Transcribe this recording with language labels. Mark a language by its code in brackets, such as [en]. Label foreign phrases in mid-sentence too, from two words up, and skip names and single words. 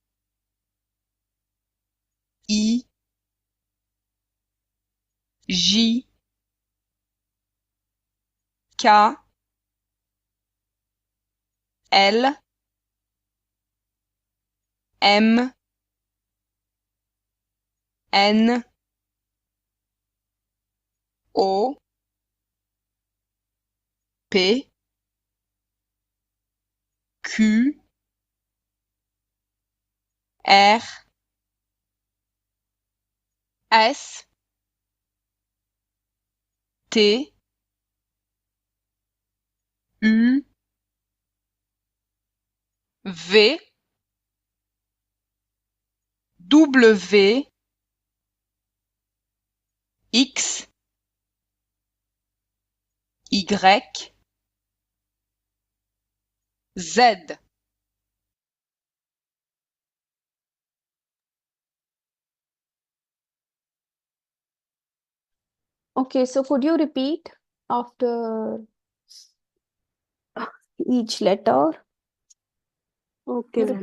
[en] I, J, K, L, M, N, O, P, Q, R, S, T, U, V, W, X, Y, Z. Okay, so could you repeat after each letter? okay, ma'am.